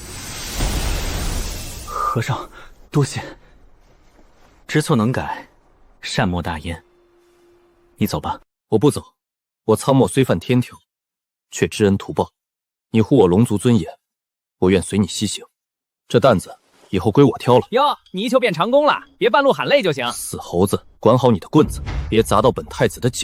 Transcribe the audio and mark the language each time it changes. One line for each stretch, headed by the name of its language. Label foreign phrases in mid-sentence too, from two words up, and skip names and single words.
Chinese: 和尚，多謝。知錯能改，善莫大焉。你走吧。我不走，我蒼漠雖犯天條，卻知恩圖報。你護我龍族尊嚴，我願隨你西行。這擔子以後歸我挑了。喲，泥鳅变长工了，别半路喊累就行。死猴子，管好你的棍子，别砸到本太子的脚。